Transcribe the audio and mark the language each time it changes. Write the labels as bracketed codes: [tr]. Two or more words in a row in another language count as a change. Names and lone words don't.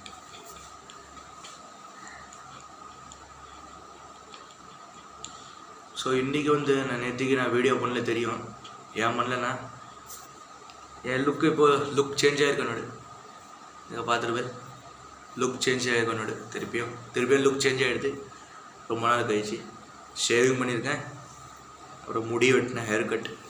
[ta] சோ இன்னைக்கு வந்து நான் நேத்திக்கு நா வீடியோ पण्णல தெரியும் ஏன் பண்ணலனா என் லுக் இப்போ [en] look change [ta] ஆயிருக்கு நோடு இங்க பாத்துட்டு [en] look change [ta] ஆயிருக்கு நோடு திருப்பியும் [en] look change [ta] ஆயிடுது ரொம்ப நாள் கழிச்சு ஷேவிங் பண்ணிருக்கேன் அப்புறம் முடி வெட்டின [en] hair cut